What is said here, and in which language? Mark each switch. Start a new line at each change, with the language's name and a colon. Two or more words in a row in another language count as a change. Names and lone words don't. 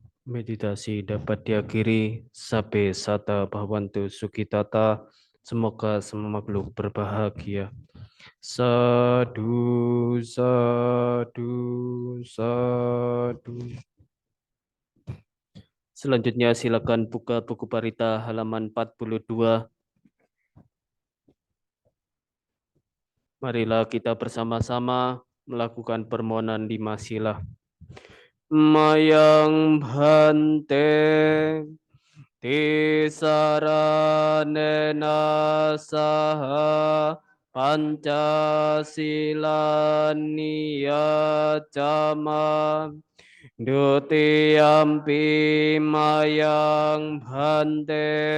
Indonesian: Meditasi dapat diakhiri.
Pali: Sabe sata bhavantu sukitata.
Indonesian: Semoga semua makhluk berbahagia.
Pali: Sadu, sadu, sadu.
Indonesian: Selanjutnya silakan buka buku Parita halaman 42. Marilah kita bersama-sama melakukan permohonan 5 sila.
Pali: Mayang bhante tisaranena saha Pancasila niyacama dutiyampi mayang bhante